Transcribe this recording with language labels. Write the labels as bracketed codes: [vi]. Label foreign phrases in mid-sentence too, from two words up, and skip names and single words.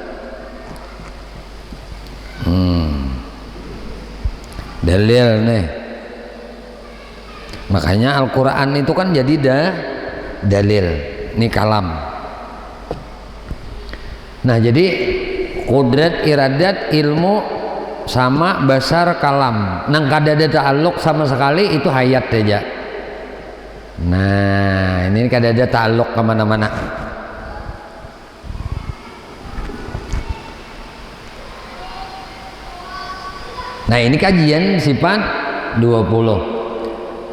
[id] Dalil nih. Makanya Al-Quran itu kan jadi dalil. Ini kalam. Nah, jadi kudrat, iradat, ilmu sama basar, kalam. [bjn] Nang kada ada ta'alluq sama sekali, itu hayat aja. Nah, ini kada ada ta'alluq kemana-mana. [id] Nah, ini kajian sifat 20.